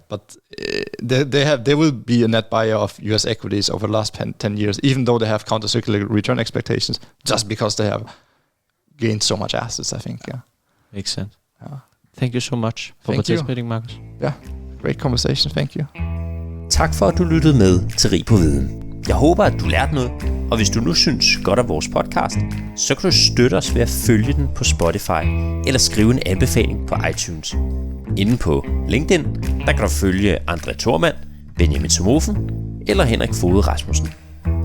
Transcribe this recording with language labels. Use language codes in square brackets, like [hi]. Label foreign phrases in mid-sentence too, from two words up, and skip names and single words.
[en] But they will be a net buyer of US equities over the last 10 years, even though they have countercyclical return expectations, just because they have gained so much assets, I think. Yeah. Makes sense. Yeah. Thank you so much for participating, Markus. Yeah, great conversation. Thank you. [da] Tak for, at du lyttede med til Rig på Viden. Jeg håber, at du lærte noget, og hvis du nu synes godt af vores podcast, så kan du støtte os ved at følge den på Spotify eller skrive en anbefaling på iTunes. Inde på LinkedIn, der kan du følge André Thormand, Benjamin Somofen eller Henrik Fode Rasmussen.